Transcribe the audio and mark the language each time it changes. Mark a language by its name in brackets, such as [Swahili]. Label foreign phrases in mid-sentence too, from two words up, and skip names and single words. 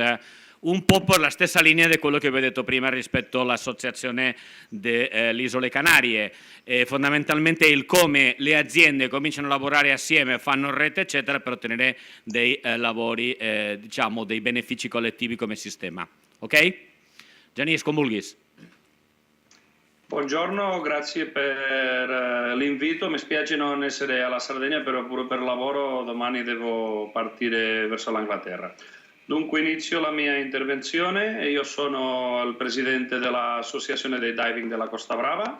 [Italian] Un po' per la stessa linea di quello che vi ho detto prima rispetto all'associazione delle Isole Canarie. Fondamentalmente il come le aziende cominciano a lavorare assieme, fanno rete eccetera per ottenere dei lavori, diciamo dei benefici collettivi come sistema. [Catalan] Ok? Genís, com vulguis. [Italian] Buongiorno, grazie per l'invito. Mi spiace non essere alla Sardegna, però pure per lavoro domani devo partire verso l'Inghilterra. Dunque inizio la mia intervenzione. Io sono il presidente dell'Associazione dei Diving della Costa Brava.